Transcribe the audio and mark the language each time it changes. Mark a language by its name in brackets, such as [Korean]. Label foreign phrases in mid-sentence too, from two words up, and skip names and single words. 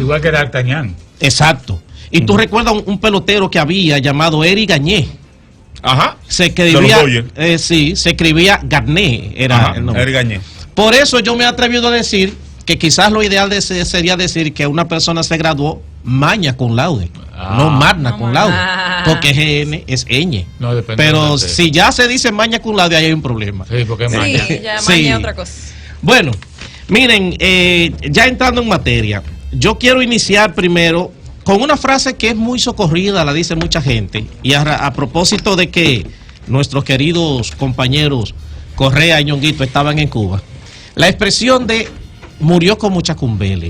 [Spanish] Igual que D'Artagnan. Exacto. Y tú recuerdas un pelotero que había llamado Eric Gagné. Ajá. Se escribía, sí, se escribía Garné, era el nombre. Eric Gagné. Por eso yo me he atrevido a decir que quizás lo ideal sería decir que una persona se graduó [Latin] magna cum laude, [Spanish] no [Latin] magna cum laude, [Spanish] porque GN es ñ. No, depende. Pero si ya se dice [Latin] magna cum laude, [Spanish] ahí hay un problema. Sí, porque es magna. Sí, ya magna es otra cosa. Bueno, miren, ya entrando en materia, yo quiero iniciar primero con una frase que es muy socorrida, la dice mucha gente, y a propósito de que nuestros queridos compañeros Correa y Ñonguito estaban en Cuba, la expresión de murió como Chacumbele.